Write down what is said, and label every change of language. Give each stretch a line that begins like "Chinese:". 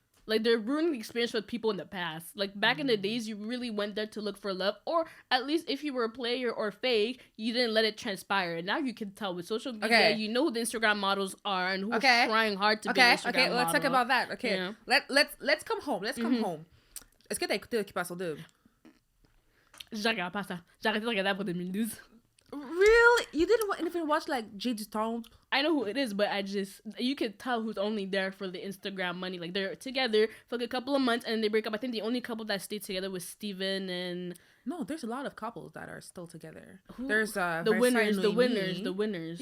English: Like, they're ruining the experience for people in the past. Like, back in the days, you really went there to look for love, or at least if you were a player or fake, you didn't let it transpire. And now you can tell with social media, you know who the Instagram models are and who's trying hard to be an Instagram model. Let's talk about that. Okay, yeah. Let's come home. Let's come home.
French: Est-ce que t'as écouté Occupation Double? Je regarde pas ça. J'ai arrêté de regarder après 2012.
English: Really? You didn't even watch like J du Temple? I know who it is, but you could tell who's only there for the Instagram money. Like, they're together for like a couple of months and they break up. I think the only couple that stayed together was Steven and... No, there's a lot of couples that are still together. There's the winners.